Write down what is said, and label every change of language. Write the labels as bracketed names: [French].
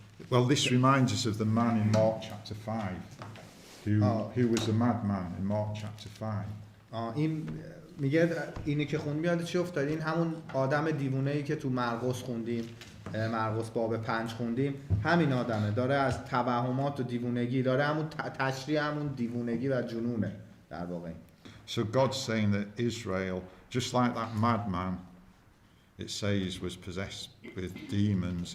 [English] Well, this reminds us of the man in Mark chapter 5, who was a madman in Mark chapter 5. [Persian] این میگه اینی که خوندیم یاد چی افتاد؟ این همون آدم دیوونه‌ای که تو مرقس خوندیم، مرقس باب 5 خوندیم، همین آدمه، داره از توهمات و دیوونگی، داره همون تشریح همون دیوونگی و جنونه در واقع. [English] So God's saying that Israel, just like that madman, it says was possessed with demons.